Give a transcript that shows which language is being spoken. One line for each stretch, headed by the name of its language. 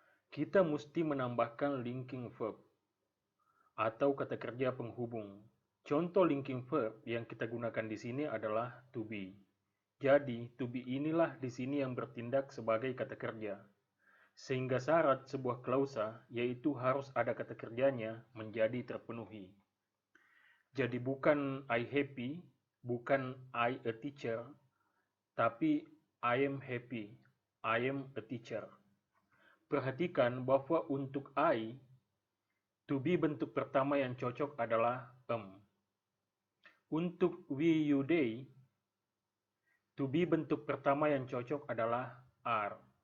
Indonesian: Kita mesti menambahkan linking verb atau kata kerja penghubung. Contoh linking verb yang kita gunakan di sini adalah to be. Jadi, to be inilah di sini yang bertindak sebagai kata kerja. Sehingga syarat sebuah klausa, yaitu harus ada kata kerjanya, menjadi terpenuhi. Jadi bukan
English: I happy,
Indonesian: bukan
English: I a teacher,
Indonesian: tapi
English: I am happy, I am a teacher.
Indonesian: Perhatikan bahwa untuk I, to be bentuk pertama yang cocok adalah Untuk we, you, they, to be bentuk pertama yang cocok adalah are.